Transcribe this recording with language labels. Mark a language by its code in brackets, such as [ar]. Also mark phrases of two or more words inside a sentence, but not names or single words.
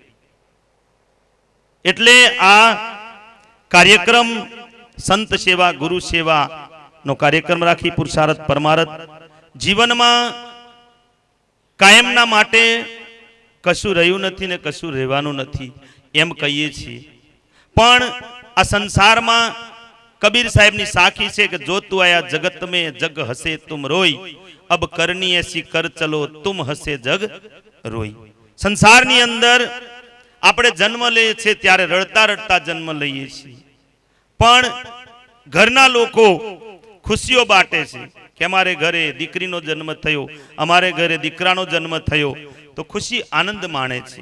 [gu] એટલે આ કાર્યક્રમ સંત સેવા ગુરુ સેવા નો કાર્યક્રમ રાખી પુરુષાર્થ પરમાર્થ જીવનમાં કાયમના માટે કશું રહ્યું નથી ને કશું રહેવાનું નથી એમ કહીએ છીએ. પણ આ સંસારમાં કબીર સાહેબની સાખી છે કે [hi] जो तू आया जगत में जग हँसे तुम रोई, अब करनी ऐसी कर चलो तुम हँसे जग रोई. [gu] સંસારની અંદર આપણે જન્મ લઈએ છીએ ત્યારે રડતા રડતા જન્મ લઈએ છીએ, પણ ઘરના લોકો ખુશીઓ બાટે છે કે અમારે ઘરે દીકરીનો જન્મ થયો, અમારે ઘરે દીકરાનો જન્મ થયો, તો ખુશી આનંદ માણે છે.